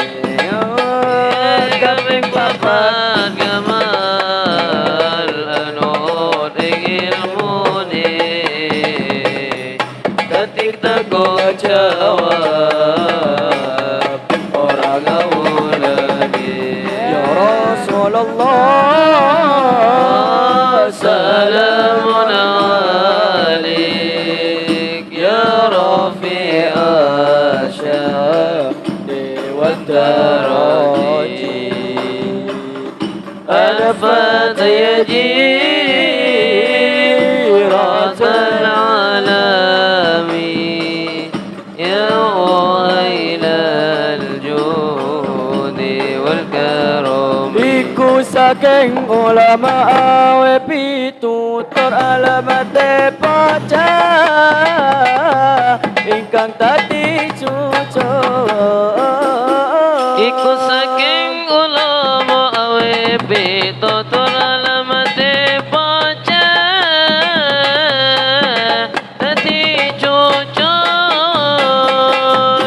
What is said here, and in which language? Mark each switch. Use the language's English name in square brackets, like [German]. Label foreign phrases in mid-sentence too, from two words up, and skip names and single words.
[Javanese] kaping papat ngamal anut ing ilmune dadi tanggung jawab ora ngawulane [Arabic] يا رسول الله سلام عليك يا رفيع شهدي و درجي الفاتح جيرة العالمي يا ويل الجود والكرم [Javanese] iku saking ulama awe pitutur alamate bocah ingkang tadi jujur iku saking ulama awe pitutur alamate bocah dadi jujur